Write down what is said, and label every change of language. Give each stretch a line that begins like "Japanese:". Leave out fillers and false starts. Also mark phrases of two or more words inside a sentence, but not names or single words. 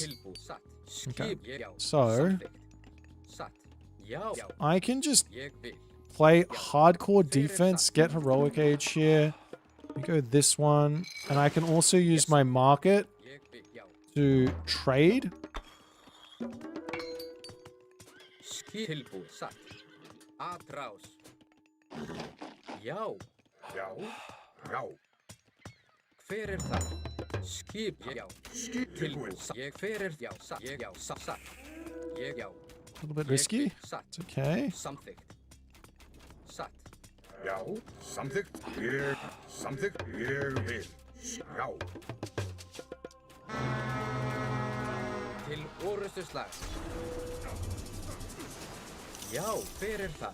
English: Okay. So I can just play hardcore defense, get heroic age here. We go this one, and I can also use my market to trade.
Icelandic: Hver það? Skip, já. Tilbúið. Hver já. Satt. Já.
English: A little bit risky. It's okay.
Icelandic: Samþykkt. Satt. Já, samþykkt. Samþykkt. Ég vil. Já. Til orustu slag. Já, hver þar?